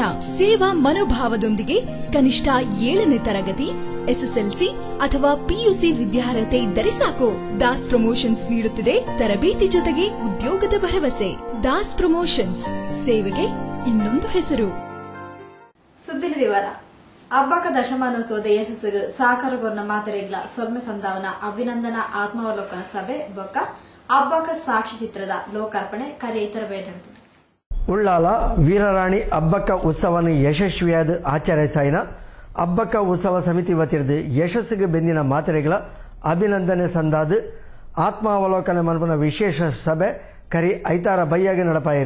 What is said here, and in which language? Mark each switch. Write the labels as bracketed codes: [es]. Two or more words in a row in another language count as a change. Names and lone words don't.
[kn] ಸೇವಾ ಮನೋಭಾವದೊಂದಿಗೆ ಕನಿಷ್ಠ 7ನೇ ತರಗತಿ, ಎಸ್ಎಸ್ಎಲ್ಸಿ ಅಥವಾ ಪಿಯುಸಿ ವಿದ್ಯಾರ್ಹತೆ ಇದ್ದರೆ ಸಾಕು. ದಾಸ್ ಪ್ರಮೋಷನ್ಸ್ ನೀಡುತ್ತಿದೆ ತರಬೇತಿ ಜೊತೆಗೆ ಉದ್ಯೋಗದ ಭರವಸೆ. ದಾಸ್ ಪ್ರಮೋಷನ್ಸ್, ಸೇವೆಗೆ ಇನ್ನೊಂದು ಹೆಸರು. [tcy] ಸುದ್ದಿಲ ವಿವರ. ಹಬ್ಬಕ ದಶಮಾನೋತ್ಸವದ ಯಶಸ್ಸಿಗೆ ಸಹಕಾರಗೊರ್ನ ಮಾತರೆಗ್ಲ ಸೊಲ್ಮೆ ಸಂದಾವನ ಅಭಿನಂದನಾ ಆತ್ಮಾವಲೋಕನ ಸಭೆ ಬೊಕ್ಕ ಹಬ್ಬಕ ಸಾಕ್ಷ್ಯಚಿತ್ರದ ಲೋಕಾರ್ಪಣೆ ಕಾರ್ಯ ಇತರ ಬೇಡ. ಉಳ್ಳಾಲ ವೀರರಾಣಿ ಹಬ್ಬಕ್ಕ ಉತ್ಸವನ ಯಶಸ್ವಿಯಾದ ಆಚರಿಸಾಯಿನ ಹಬ್ಬಕ್ಕ ಉತ್ಸವ ಸಮಿತಿ ವತಿರ್ದು ಯಶಸ್ಸಿಗೆ ಬೆಂದಿನ ಮಾತರೆಗಳ ಅಭಿನಂದನೆ ಸಂದಾದ ಆತ್ಮಾವಲೋಕನ ಮಲ್ಪನ ವಿಶೇಷ ಸಭೆ ಕರಿ ಐತಾರ ಬೈಯಾಗೆ ನಡಪಾಯಿರು.